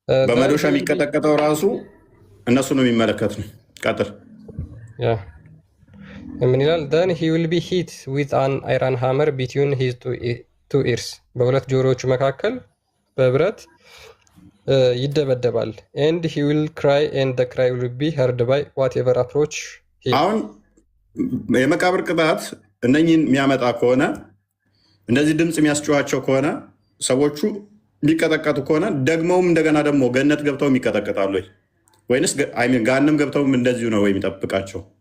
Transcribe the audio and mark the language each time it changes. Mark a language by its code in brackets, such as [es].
[am] በመዶሻ የሚቀጠቀጠው ራሱ እነሱ ነው የሚመለከት ነው። ቀጥል። ምን ይላል? [en] then he will be hit with an iron hammer between his two ears [am] በሁለት ጆሮዎቹ መካከል በብረት ይደበደባል። [en] and he will cry and the cry will be heard by whatever approach him። [am] አሁን የመቃብር ቅጣት እነኝን የሚያመጣ ከሆነ እንደዚህ ድምፅ የሚያስጨዋቸው ከሆነ ሰዎቹ የሚቀጠቀጡ ከሆነ ደግመውም እንደገና ደግሞ ገነት ገብተውም ይቀጠቀጣሉ ወይንስ ገሃነም ገብተውም እንደዚሁ ነው ወይ የሚጠብቃቸው?